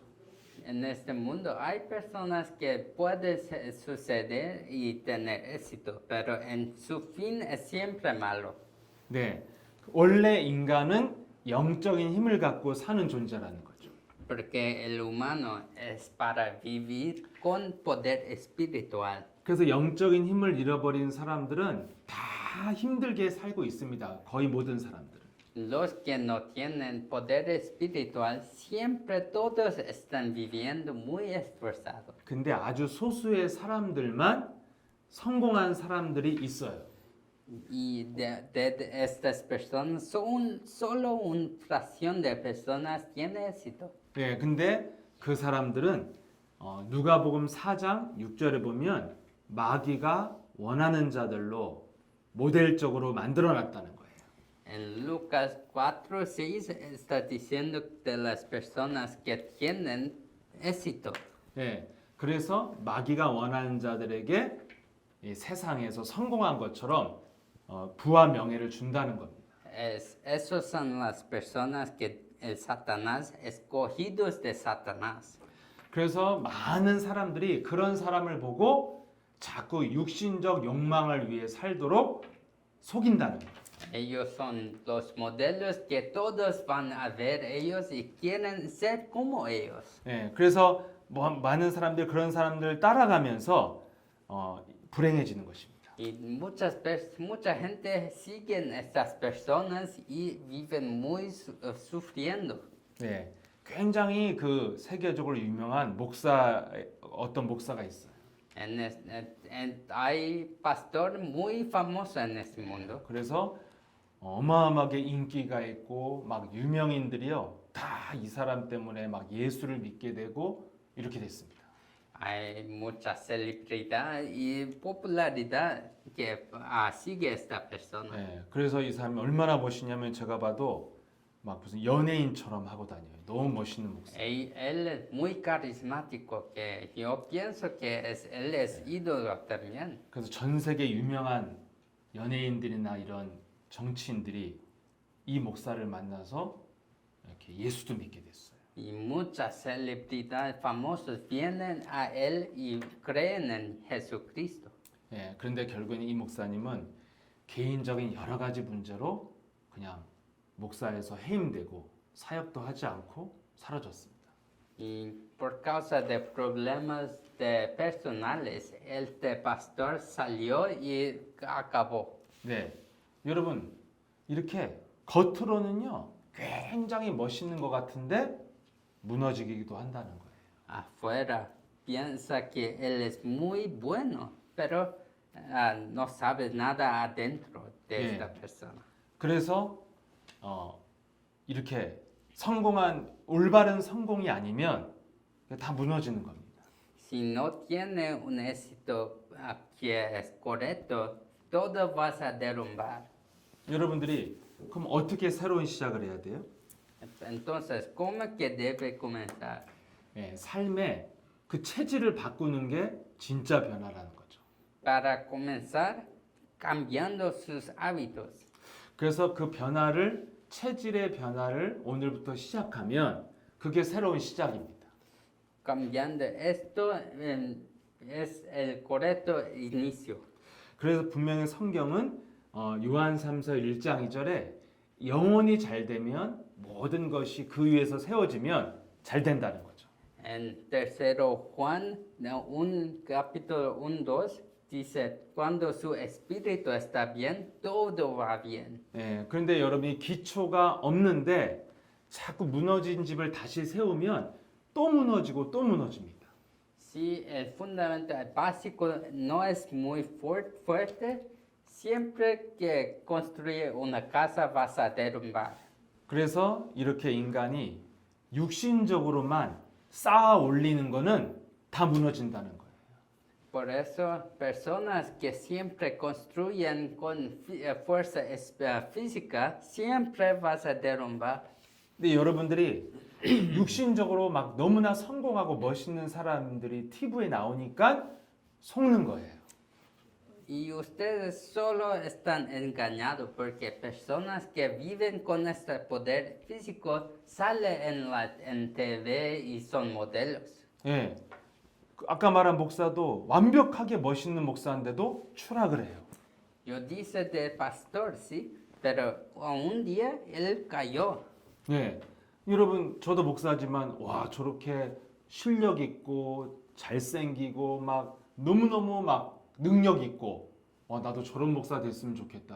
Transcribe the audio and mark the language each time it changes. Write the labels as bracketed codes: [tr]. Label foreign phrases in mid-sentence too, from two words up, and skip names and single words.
[es] En este mundo hay personas que pueden suceder y tener éxito, pero en su fin es siempre malo. [ko] 네, 원래 인간은 영적인 힘을 갖고 사는 존재라는 거죠. [es] Porque el humano es para vivir con poder espiritual. [ko] 그래서 영적인 힘을 잃어버린 사람들은 다 힘들게 살고 있습니다. 거의 모든 사람들은. [es] Los que no tienen poder espiritual siempre todos están viviendo muy esforzados. [ko] 근데 아주 소수의 사람들만 성공한 사람들이 있어요. [es] Y de estas personas, solo una fracción de personas tiene éxito. [ko] 네, 근데 그 사람들은 누가복음 4장 6절에 보면 마귀가 원하는 자들로 모델적으로 만들어 놨다는 거예요. [es] En Lucas 4:6 está diciendo de las personas que tienen éxito. [ko] 네, 그래서 마귀가 원하는 자들에게 이 세상에서 성공한 것처럼 부와 명예를 준다는 겁니다. [es] Esos son las personas que el Satanás, escogidos de Satanás. [ko] 그래서 많은 사람들이 그런 사람을 보고 자꾸 육신적 욕망을 위해 살도록 속인다는 거예요. [es] Ellos son los modelos que todos van a ver ellos y quieren ser como ellos. [ko] 예, 그래서 뭐 많은 사람들 그런 사람들 따라가면서 불행해지는 것입니다. [es] Y mucha gente siguen estas personas y viven muy sufriendo. [ko] 네, 굉장히 그 세계적으로 유명한 어떤 목사가 있어요. [es] Hay pastor muy famoso en este mundo. [ko] 그래서 어마어마하게 인기가 있고 막 유명인들이요 다 이 사람 때문에 막 예수를 믿게 되고 이렇게 됐습니다. [es] Hay mucha celebridad y popularidad que sigue esta persona. [ko] 네, 그래서 이 사람이 얼마나 멋있냐면 제가 봐도 막 무슨 연예인처럼 하고 다녀요. 너무 멋있는 목사. [es] Él es muy carismático, que yo pienso que él es ídolo también. [ko] 그래서 전 세계 유명한 연예인들이나 이런 정치인들이 이 목사를 만나서 이렇게 예수도 믿게 됐어요. [es] Y muchas celebridades famosas vienen a él y creen en Jesucristo. [ko] 예, 그런데 결국에는 이 목사님은 개인적인 여러 가지 문제로 그냥 목사에서 해임되고 사역도 하지 않고 사라졌습니다. [es] Y por causa de problemas personales, este pastor salió y acabó. [ko] 네, 여러분 이렇게 겉으로는요 굉장히 멋있는 것 같은데 무너지기도 한다는 거예요. [es] Afuera piensa que él es muy bueno, pero no sabes nada adentro de Yeah. esta persona. [ko] 그래서 이렇게 올바른 성공이 아니면 다 무너지는 겁니다. [es] Si no tiene un éxito que es correcto, todo vas a derrumbar. [ko] 여러분들이 그럼 어떻게 새로운 시작을 해야 돼요? [es] Entonces, ¿cómo que debe comenzar? [ko] 예, 삶의 그 체질을 바꾸는 게 진짜 변화라는 거죠. [es] Para comenzar cambiando sus hábitos. [ko] 그래서 그 체질의 변화를 오늘부터 시작하면 그게 새로운 시작입니다. [es] Cambiando esto es el correcto inicio. [ko] 그래서 분명히 성경은 요한 3서 1장 2절에 영혼이 잘 되면 모든 것이 그 위에서 세워지면 잘 된다는 거죠. [es] En tercero Juan, un capítulo 1:2 dice, cuando su espíritu está bien, todo va bien. [ko] 예, 그런데 여러분이 기초가 없는데 자꾸 무너진 집을 다시 세우면 또 무너지고 또 무너집니다. [es] Si el fundamento básico no es muy fuerte, siempre que construye una casa vas a derrumbar. [ko] 그래서 이렇게 인간이 육신적으로만 쌓아 올리는 거는 다 무너진다는 거예요. [es] Por eso, personas que siempre construyen con fuerza física, siempre vas a derrumbar. [ko] 근데 여러분들이 육신적으로 막 너무나 성공하고 멋있는 사람들이 TV에 나오니까 속는 거예요. [es] Y ustedes solo están engañados porque personas que viven con este poder físico salen en TV y son modelos. [ko] 예. 아까 말한 목사도 완벽하게 멋있는 목사인데도 추락을 해요. [es] Yo dice de pastor, sí, pero un día él cayó. [ko] 예. 여러분 저도 목사지만 와 저렇게 실력 있고 잘생기고 막 너무너무 막 능력 있고 나도 저런 목사 됐으면 좋겠다.